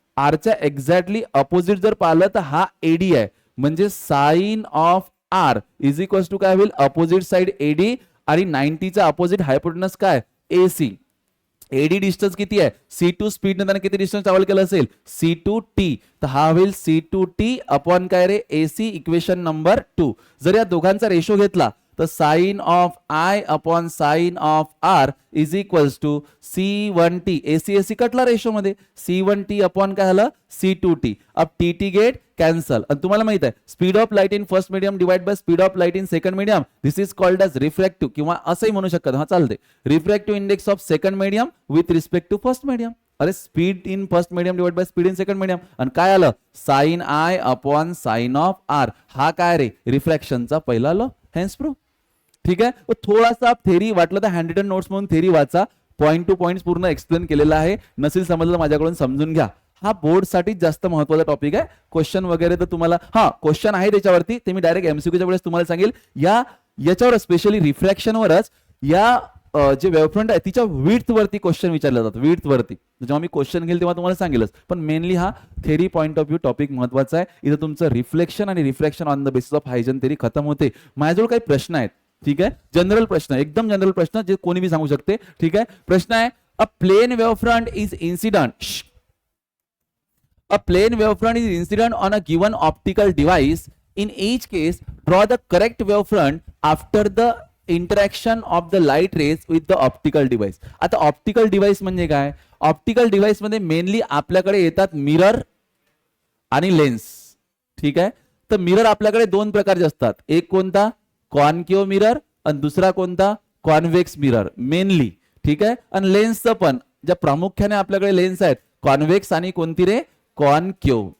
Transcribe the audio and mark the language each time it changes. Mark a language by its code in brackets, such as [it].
[mr] आरच्या exactly opposite जर पाहिलं तर हा एडी आहे. म्हणजे sign of R is equal to काय होईल? Opposite side eddy. आणि 90 चा अपोजिट हायपोटेनस काय? एसी. एडी डिस्टन्स किती आहे? C2 स्पीड ने त्याने किती डिस्टन्स ट्रॅव्हल केलं असेल? C2t. तर हा होईल C2t अपॉन काय रे? एसी. Equation number 2. जर या दोघांचा रेशो घेतला तर sign of I upon sine of R is equals to C1t. AC AC catla ratio मध्ये. C1t अपॉन काय झालं? C2t. [hi] अब टी गेट कॅन्सल. [mr] आणि तुम्हाला माहित आहे speed of light in first medium divide by speed of light in second medium, [en] this is called as refractive, [mr] किंवा असंही म्हणू शकतात. हा चालते, refractive index of second medium with respect to first medium. अरे speed in first medium divide by speed in second medium. आणि काय आलं? Sign I upon sine of R. हा काय रे? रिफ्रॅक्शनचा पहिला लॉ. Hence proof. ठीक आहे, थोडासा थेरी वाटलं तर हँड रिटन नोट्स म्हणून थेरी वाचा. पॉइंट टू पॉइंट पूर्ण एक्सप्लेन केलेला आहे. नसेल समजलं माझ्याकडून समजून घ्या. हा बोर्ड साठी जास्त महत्वाचा टॉपिक आहे. क्वेश्चन वगैरे तर तुम्हाला क्वेश्चन आहे त्याच्यावरती, ते मी डायरेक्ट एमसीक्यूच्या वेळेस तुम्हाला सांगेल. याच्यावर स्पेशली रिफ्रॅक्शनवरच या जे वेवफ्रंट आहे तिच्या विड्थ वरती क्वेश्चन विचारले जातात. विड्थ वरती जेव्हा मी क्वेश्चन घेईल तेव्हा तुम्हाला सांगेलच. पण मेनली हा theory point of view topic महत्वाचा आहे. इथं तुमचं रिफ्लेक्शन आणि refraction on the basis of हायजन theory खतम होते. माझ्याजवळ काही प्रश्न आहेत. ठीक आहे, जनरल प्रश्न, एकदम जनरल प्रश्न जे कोणी भी सांगू शकते. ठीक आहे, प्रश्न आहे [en] A plane wavefront is incident. A plane wavefront is incident on a given optical device. In each case, draw the correct wavefront after the interaction of the light rays with the optical device. [mr] आता optical device म्हणजे काय? Optical device मध्ये mainly आपल्याकडे येतात mirror आणि lens. ठीक आहे, तर मिरर आपल्याकडे दोन प्रकारचे असतात. एक कोणता? Concave mirror. आणि दुसरा कोणता? Convex mirror mainly. ठीक आहे, आणि लेन्सचं पण ज्या प्रामुख्याने आपल्याकडे लेन्स आहेत कॉन्व्हेक्स आणि कोणती रे? कॉन्केव.